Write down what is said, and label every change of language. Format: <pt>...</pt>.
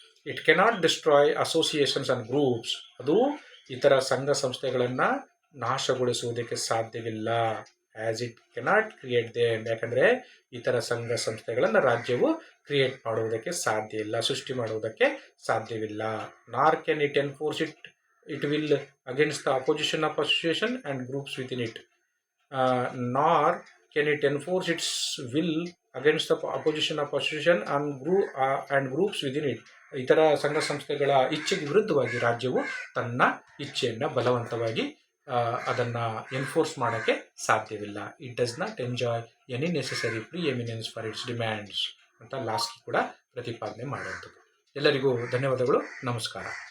<en>It cannot destroy associations and groups.</en> <kn>ಅದು ಇತರ ಸಂಘ ಸಂಸ್ಥೆಗಳನ್ನು ನಾಶಗೊಳಿಸುವುದಕ್ಕೆ ಸಾಧ್ಯವಿಲ್ಲ.</kn> <en>As it cannot create them.</en> <kn>ಯಾಕಂದರೆ ಇತರ ಸಂಘ ಸಂಸ್ಥೆಗಳನ್ನು ರಾಜ್ಯವು ಕ್ರಿಯೇಟ್ ಮಾಡುವುದಕ್ಕೆ ಸಾಧ್ಯ ಇಲ್ಲ, ಸೃಷ್ಟಿ ಮಾಡುವುದಕ್ಕೆ ಸಾಧ್ಯವಿಲ್ಲ.</kn> <en>Nor can it enforce it will against the opposition of association and groups within it, nor can it enforce its will against the opposition of association and groups within it.</en> <kn>ಇತರ ಸಂಘ ಸಂಸ್ಥೆಗಳ ಇಚ್ಛೆಗೆ ವಿರುದ್ಧವಾಗಿ ರಾಜ್ಯವು ತನ್ನ ಇಚ್ಛೆಯನ್ನು ಬಲವಂತವಾಗಿ ಅದನ್ನು ಎನ್ಫೋರ್ಸ್ ಮಾಡೋಕ್ಕೆ ಸಾಧ್ಯವಿಲ್ಲ.</kn> <en>it does not enjoy any necessary preeminence for its demands</en> <kn>ಅಂತ ಲಾಸ್ಕಿ ಕೂಡ ಪ್ರತಿಪಾದನೆ ಮಾಡುವಂಥದ್ದು. ಎಲ್ಲರಿಗೂ ಧನ್ಯವಾದಗಳು. ನಮಸ್ಕಾರ.</kn>